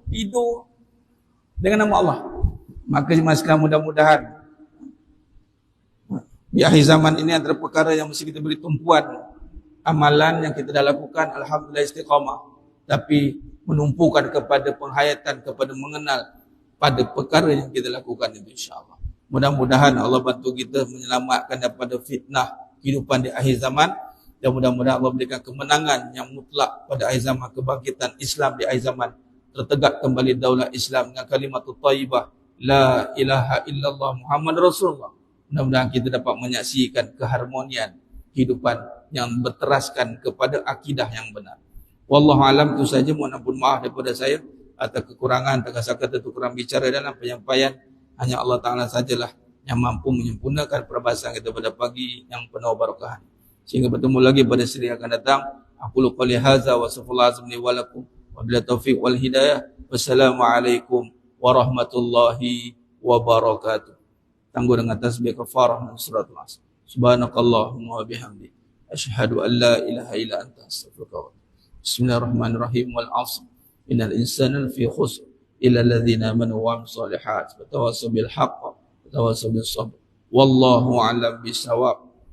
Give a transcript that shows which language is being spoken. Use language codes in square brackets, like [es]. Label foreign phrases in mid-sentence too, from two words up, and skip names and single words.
[ms] Tidur dengan nama Allah. Maka sekalian mudah-mudahan di akhir zaman ini antara perkara yang mesti kita beri tumpuan, amalan yang kita dah lakukan, alhamdulillah istiqamah. Tapi menumpukan kepada penghayatan, kepada mengenal pada perkara yang kita lakukan itu insyaAllah. Mudah-mudahan Allah bantu kita menyelamatkan daripada fitnah kehidupan di akhir zaman. Dan mudah-mudahan Allah berikan kemenangan yang mutlak pada akhir zaman, kebangkitan Islam di akhir zaman. Tertegak kembali daulah Islam dengan kalimat thayyibah [ar] لا إله إلا الله محمد رسول الله. [ms] Mudah-mudahan kita dapat menyaksikan keharmonian kehidupan yang berteraskan kepada akidah yang benar. [ar] والله أعلم, [ms] itu saja. Mohon ampun maaf daripada saya atas kekurangan, atas kata kurang bicara dalam penyampaian. Hanya Allah Ta'ala sajalah yang mampu menyempurnakan perbahasan kita pada pagi yang penuh barakah. Sehingga bertemu lagi pada seri akan datang. [ar] أقول قولي هذا وصلى الله عليه ولكم وبالله التوفيق والهداية. والسلام عليكم ورحمة الله وبركاته. [ms] Tangguh dengan tasbih kafarah dan [ar] سورة العصر. سبحانك اللهم وبحمدك، أشهد أن لا إله إلا أنت، أستغفرك وأتوب إليك. بسم الله الرحمن الرحيم. والعصر. إن الإنسان لفي خسر إلا الذين آمنوا وعملوا الصالحات وتواصوا بالحق وتواصوا بالصبر. والله أعلم بالصواب.